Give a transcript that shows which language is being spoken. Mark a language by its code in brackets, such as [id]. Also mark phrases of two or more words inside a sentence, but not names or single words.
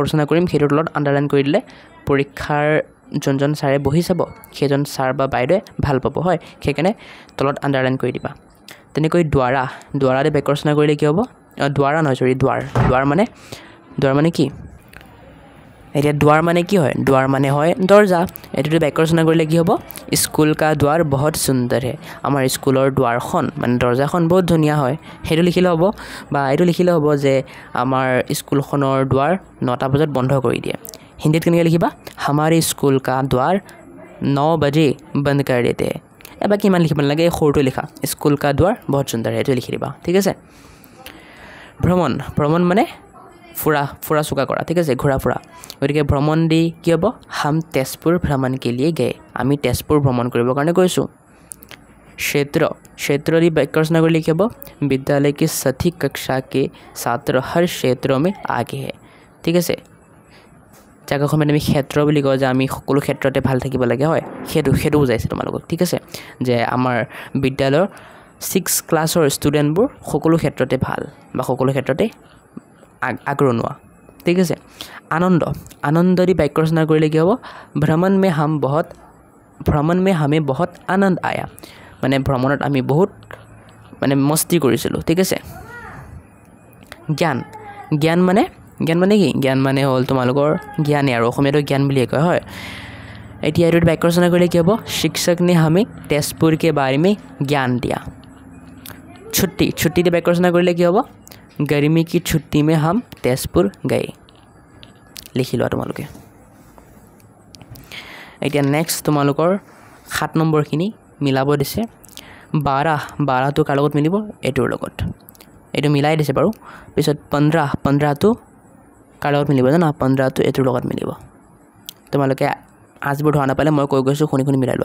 [as] ৰচনা কৰিম সেইটো তলত আন্ডাৰলাইন কৰি দিলে পৰীক্ষাৰ জনজন ছাৰে বহি চাব সেইজন ছাৰ বা বাইদেৱে ভাল পাব হয় সেইকাৰণে তলত আন্ডাৰলাইন কৰি দিবা তেনেকৈ দ্বাৰা দি বাক্য ৰচনা কৰিলে কি হ'ব द्वारा নহয় সৰি द्वार মানে কি এটা द्वार মানে কি হয় द्वार মানে হয় দরজা এটো বাক্য ৰচনা কৰিলে কি হ'ব স্কুল [hi] का द्वार बहुत सुंदर है [as] আমাৰ স্কুলৰ দ্বাৰখন মানে দরজাখন বহুত ধুনিয়া হয় হেটো লিখিলে হ'ব বা এটো লিখিলে হ'ব যে আমাৰ স্কুলখনৰ द्वार 9টা বজাত বন্ধ কৰি দিয়ে হিন্দীত কেনেকৈ লিখিবা [hi] हमारे स्कूल का द्वार 9 बजे बंद कर देते हैं [as] এবা কিমান লিখিব লাগে খৰটো লিখা স্কুল [hi] का द्वार बहुत सुंदर है [as] এটো লিখি দিবা ঠিক আছে ভ্ৰমণ মানে ফুৰা চুকা কৰা ঠিক আছে ঘোৰা ফুৰা গতিকে ভ্ৰমণ দি কি হ'ব [hi] हम तेजपुर भ्रमण के लिए गए [as] আমি তেজপুৰ ভ্ৰমণ কৰিব কাৰণে গৈছো क्षेत्र দি বাক্য ৰচনা কৰিলে কি হ'ব [hi] विद्यालय की सभी कक्षा के छात्र हर क्षेत्र में आगे है [as] ঠিক আছে জাগাখন আমি ক্ষেত্ৰ বুলি কওঁ যে আমি সকলো ক্ষেত্ৰতে ভাল থাকিব লাগে হয় সেইটো বুজাইছে তোমালোকক ঠিক আছে যে আমাৰ বিদ্যালয়ৰ 6 ক্লাছৰ ষ্টুডেণ্টবোৰ সকলো ক্ষেত্ৰতে ভাল বা সকলো ক্ষেত্ৰতে আগ্ৰহী ঠিক আছে আনন্দ দি বাক্য ৰচনা কৰিলে কি হ'ব ভ্ৰমণ [hi] में हमें बहुत आनंद आया [as] মানে ভ্ৰমণত আমি বহুত মানে মস্তি কৰিছিলো ঠিক আছে জ্ঞান মানে কি জ্ঞান মানে হ'ল তোমালোকৰ জ্ঞানী আৰু অসমীয়াটো জ্ঞান বুলি কয় হয় এতিয়া এটো বাক্য ৰচনা কৰিলে কি হ'ব [hi] शिक्षक ने हमें तेजपुर के बारे में ज्ञान दिया [as] छुट्टी দি বাক্য ৰচনা কৰিলে কি হ'ব [hi] गर्मी की छुट्टी में हम तेजपुर गए [as] लिखि লোৱা তোমালোকে এতিয়া নেক্সট তোমালোকৰ 7 নম্বৰখিনি মিলাব দিছে 12 তো কাৰ লগত মিলিব এটোৰ লগত এটো মিলাই দিছে বাৰু পিছত 15 তো কাৰ লগত মিলিব জানা 15 তো এটোৰ লগত মিলিব তোমালোকে আজবোৰ ধৰা নাপালে মই কৈ গৈছো শুনি মিলাই লোৱা